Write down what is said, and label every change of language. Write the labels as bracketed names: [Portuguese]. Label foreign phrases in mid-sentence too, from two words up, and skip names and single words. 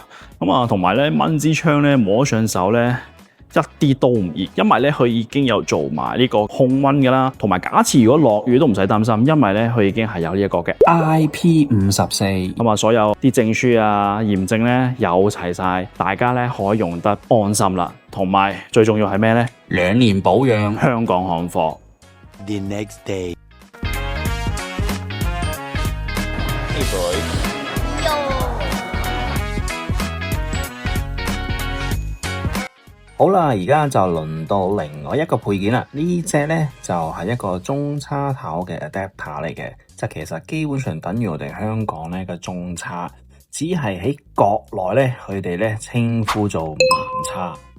[Cantonese] 咁啊，同埋咧掹支槍咧摸上手咧一啲都唔熱，因為咧佢已經有做埋呢個控溫噶啦，同埋假設如果落雨都唔使擔心，因為咧佢已經係有呢一個嘅 IP54，咁啊，所有啲證書啊驗證咧有齊晒，大家咧可以用得安心啦。同埋最重要係咩咧？2 年保養，香港行貨。 [English] The next day。 [Cantonese] 好啦，而家就輪到另外一個配件啦。呢隻呢就係一個中叉頭嘅 adapter 嚟嘅，即係其實基本上等於我哋香港呢嘅中叉，只係喺國內呢，佢哋呢稱呼做盲叉。